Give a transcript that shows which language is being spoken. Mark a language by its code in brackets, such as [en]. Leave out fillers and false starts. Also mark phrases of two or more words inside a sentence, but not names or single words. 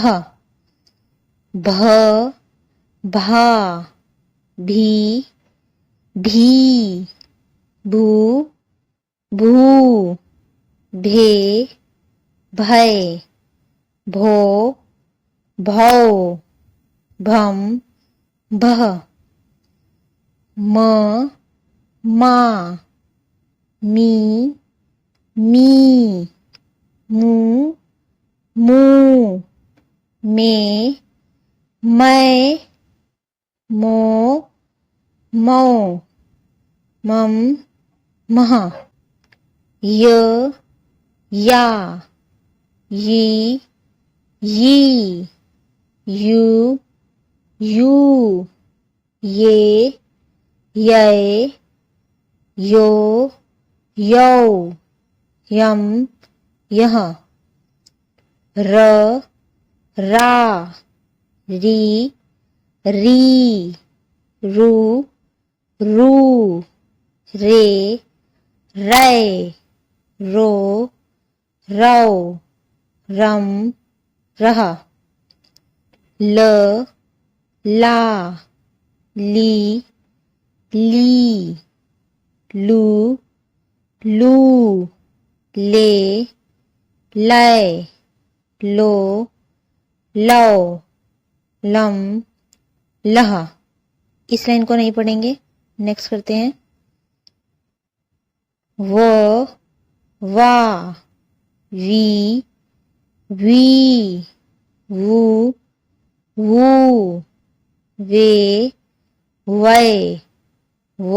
[hi] भ, भा, भी, भी, भू, भू, भे, भै, भो, भौ, भम, भह, म, मा, मी, मी, मू, मू, मे, मै, मो मौ मम मह य या यी यी यू यू ये यै यो यौ यम यह र रा री री रू रू रे रै रो रौ रम रह ल ला ली ली लू लू ले लै लो लो लम लह। इस लाइन को नहीं पढ़ेंगे, नेक्स्ट करते हैं। वो वा वी वी वू वू वे वै वो